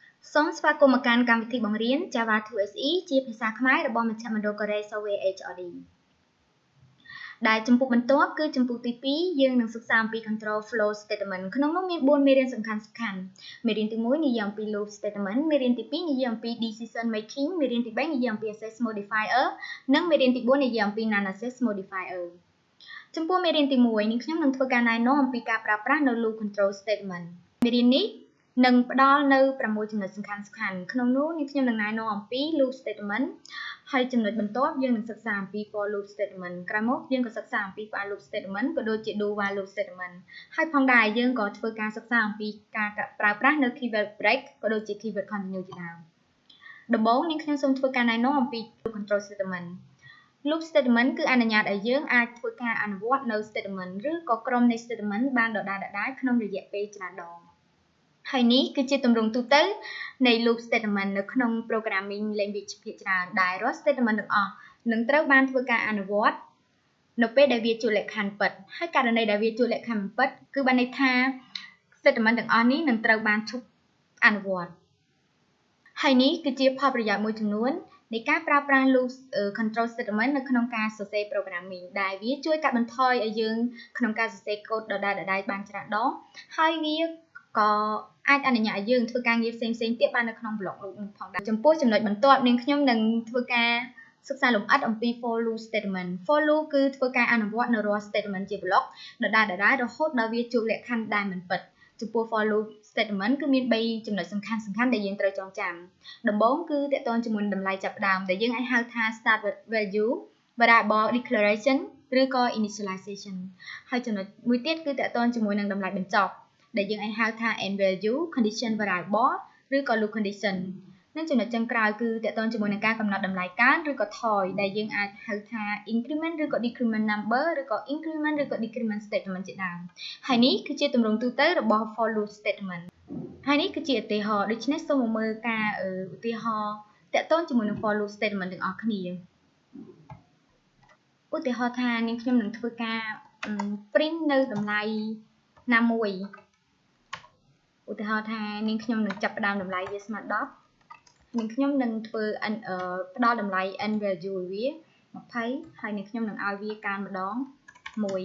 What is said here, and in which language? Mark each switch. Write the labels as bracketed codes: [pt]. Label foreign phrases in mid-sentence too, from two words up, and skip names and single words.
[km] សូមស្វាគមន៍មកកាន់កម្មវិធីបង្រៀន Java 2SE ជាភាសាខ្មែររបស់មជ្ឈមណ្ឌលកូរ៉េ Seoul HRD ដែលចំពោះបន្ទាប់គឺចំពោះទី 2 យើងនឹង សិក្សាអំពី [en] control flow statement [km] ក្នុងនោះមាន 4 មេរៀនសំខាន់ៗមេរៀនទី 1 និយាយអំពី [en] loop statement [km] មេរៀនទី 2 និយាយអំពី [en] decision making [km] មេរៀនទី 3 និយាយអំពី [en] access modifier [km] និងមេរៀនទី 4 និយាយអំពី [en] non access modifier [km] ចំពោះមេរៀនទី 1 នេះខ្ញុំនឹងធ្វើការណែនាំអំពីការប្រើប្រាស់នៅ [en] loop control statement [km] មេរៀននេះនឹងផ្ដល់នៅ6ចំណុចសំខាន់ៗក្នុងនោះខ្ញុំនឹងណែនាំអំពី [en] loop statement [km] ហើយចំណុចបន្ទាប់យើងនឹងសិ ក្សាអំពី [en] for loop statement [km] ក្រោយមកយើងក៏សិក្សាអំពី [en] while loop statement [km] ក៏ដូចជា [en] do while loop statement [km] ហើយផងដែរយើងក៏ធ្វើការសិក្សាអំពីការប្រើប្រាស់នៅ [en] keyword break [km] ក៏ដូចជា [en] keyword continue [km] ជាដើមដំបូងខ្ញុំសូមធ្វើការណែនាំអំពី [en] loop control statement loop statement [km] គឺអនុញ្ញាតឲ្យយើងអាចធ្វើការអនុវត្តនៅ statement ឬក៏ក្រុមនៃ statement បានដដែលៗក្នុងរយៈពេលច្រើនដងហើយនេះគឺជាទម្រង់ទូទៅនៃ [en] loop statement [km] នៅក្នុង [en] programming language [km] ភាគច្រើនដែលរាល់ statement ទាំងអស់នឹងត្រូវបានធ្វើការអនុវត្តនៅពេលដែលវាជួលលក្ខខណ្ឌពិតហើយករណីដែលវាជួលលក្ខខណ្ឌពិតគឺបានន័យថា statement ទាំងអស់នេះនឹងត្រូវបានឈប់អនុវត្តហើយនេះគឺជាផលប្រយោជន៍មួយចំនួននៃការប្រើប្រាស់ [en] loop control statement [km] នៅក្នុងការសរសេ រ programming ដែលវាជួយកាត់បន្ថយឲ្យយើងក្នុងការសរសេរកូដដដែលៗបានច្រើនដងហើយវាក៏អាចអនុញ្ញាតឲ្យយើងធ្វើការងារផ្សេងៗទៀតបាននៅក្នុង [en] block loop [km] ផងដែរចំពោះចំណុចបន្ទាប់នាងខ្ញុំនឹងធ្វើការសិក្សាលម្អិតអំពី for [en] loop statement for loop [km] គឺធ្វើការអនុវត្តនៅរាល់ statement ជា block ដដែលៗរហូតដល់វាជួបលក្ខខណ្ឌដែលមិនពិតចំពោះ [en] for loop statement [km] គឺមាន3ចំណុចសំខាន់ ដែលយើងត្រូវចងចាំដំបូងគឺតកតងជាមួយតម្លៃចាប់ផ្ដើមដែលយើងអាចហៅថា [en] start value variable declaration [km] ឬក៏ initialization ហើយចំណុចមួយទៀតគឺតកត ងជាមួយនឹងតម្លៃបញ្ចប់ដែលយើងអាចហៅថា [en] end value condition variable [km] ឬក៏ [en] loop condition [km] និងចំណុចចុងក្រោយគឺតកតងជាមួយនឹងការកំណត់តម្លៃកើនឬក៏ថយដែលយើងអាចហៅថា increment ឬក៏ [en] decrement number [km] ឬក៏ increment ឬក៏ [en] decrement statement [km] ជាដើមហើយនេះគឺជាទម្រង់ទូទៅរបស់ [en] for loop statement [km] ហើយនេះគឺជាឧទាហរណ៍ដូច្នេះសូមមើលការឧទាហរណ៍តកតងជាមួយនឹង [en] for loop statement [km] ទាំងអស់គ្នា ឧទាហរណ៍ថានាងខ្ញុំនឹងធ្វើការ print នៅតម្លៃណាមួយឧទាហរណ៍ថានាងខ្ញុំនឹងចាប់ផ្ដើមតម្លៃវាស្មើ10នាងខ្ញុំនឹងធ្វើផ្ដល់តម្លៃ [en] n value [km] វា20ហើយនាងខ្ញុំនឹងឲ្យវាកើនម្ដង1